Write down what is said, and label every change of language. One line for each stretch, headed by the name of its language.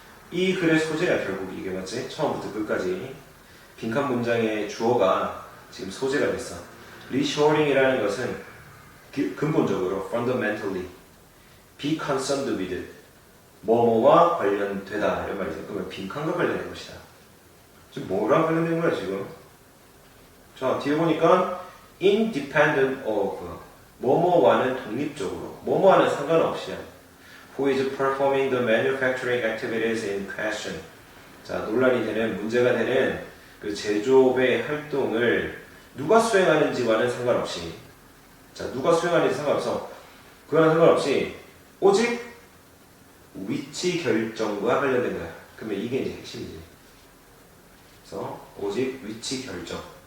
Korean: 이 글의 소재야 결국 이게 맞지? 처음부터 끝까지 빈칸 문장의 주어가 지금 소재가 됐어. reshoring이라는 것은 근본적으로
English: fundamentally be concerned with
Korean: 뭐뭐와 관련되다 이런 말이죠. 그러면 빈칸과 관련된 것이다. 지금 뭐랑 관련된 거야 지금? 자 뒤에 보니까
English: independent of
Korean: 뭐뭐와는 독립적으로 뭐뭐와는 상관없이야.
English: Who is performing the manufacturing activities in question?
Korean: 자, 논란이 되는, 문제가 되는 그 제조업의 활동을 누가 수행하는지와는 상관없이, 자, 누가 수행하는지 상관없어. 그거랑 상관없이 오직 위치 결정과 관련된 거야. 그러면 이게 이제 핵심이지. 그래서 오직 위치 결정.